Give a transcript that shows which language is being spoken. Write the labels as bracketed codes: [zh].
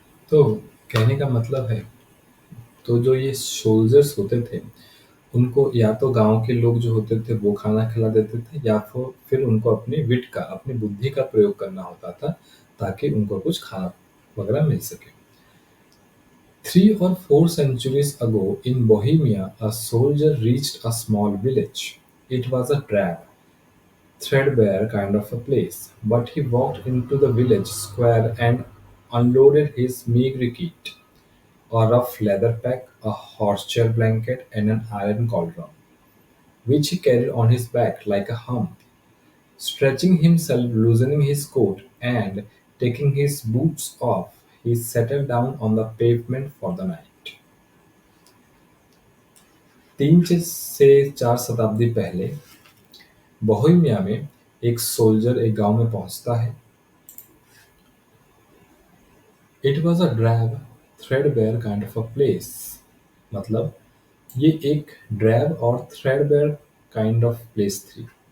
[hi] तो कहने का मतलब है, तो जो ये सोल्जर्स होते थे उनको या तो गांव के लोग जो होते थे वो खाना खिला देते थे या फिर उनको अपनी विट का, अपनी बुद्धि का प्रयोग करना होता था ताकि उनको कुछ खाना वगैरह मिल सके। [en] 3 or 4 centuries ago in Bohemia, a soldier reached a small village. It was a drab, threadbare kind of a place, but he walked into the village square and unloaded his meagre kit: a rough leather pack, a horse-chair blanket, and an iron cauldron, which he carried on his back like a hump. Stretching himself, loosening his coat, and taking his boots off, he settled down on the pavement for the night. [hi] 3 से 4 शताब्दी पहले Bohemia में एक soldier एक गांव में पहुंचता है। [en] It was a drab threadbare kind of a place. [hi] मतलब ये एक ड्रैब और [en] threadbare kind of place [hi] थी।